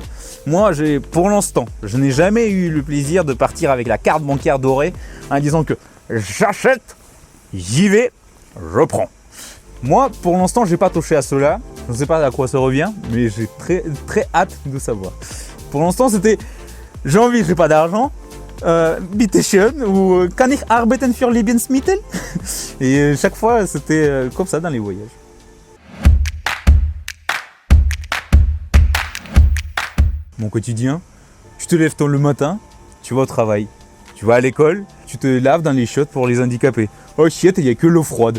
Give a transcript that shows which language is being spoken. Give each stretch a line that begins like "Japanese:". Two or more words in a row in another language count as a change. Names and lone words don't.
French: Moi, pour l'instant, je n'ai jamais eu le plaisir de partir avec la carte bancaire dorée en disant que j'achète, j'y vais, je prends. Moi, pour l'instant, je n'ai pas touché à cela. Je ne sais pas à quoi ça revient, mais j'ai très, très hâte de savoir. Pour l'instant, c'était j'ai envie, j'ai pas d'argent.
German: Bitte schön ou kann ich arbeiten für Lebensmittel?
French: Et chaque fois, c'était comme ça dans les voyages. Mon quotidien, tu te lèves tôt le matin, tu vas au travail. Tu vas à l'école, tu te laves dans les chiottes pour les handicapés.
English: Oh shit,
French: il n'y a que l'eau froide.